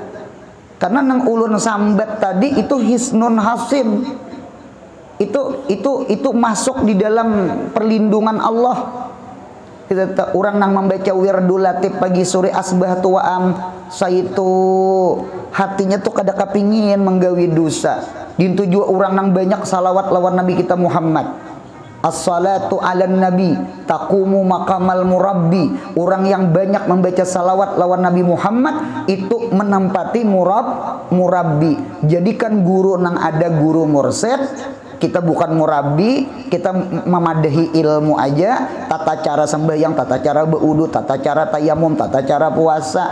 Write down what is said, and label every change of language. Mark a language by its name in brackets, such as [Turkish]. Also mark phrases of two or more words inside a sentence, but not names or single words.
[Banjar] Karena nang ulun sambat tadi itu [Arabic] حصن حصين, [Banjar] itu masuk di dalam perlindungan Allah. Kita orang nang membaca wirdul latif pagi sore asbah tua saitu hatinya tuh kada kapingin menggawi dosa. Dintu juga orang nang banyak salawat lawan Nabi kita Muhammad. [Arabic] الصلاة على النبي تقوم مقام المربي. [Indonesian] Orang yang banyak membaca salawat lawan Nabi Muhammad itu menempati murabbi. [Banjar] Jadikan guru nang ada guru mursyid. Kita bukan murabi, kita memadahi ilmu aja, tata cara sembahyang, tata cara berwudu, tata cara tayamum, tata cara puasa.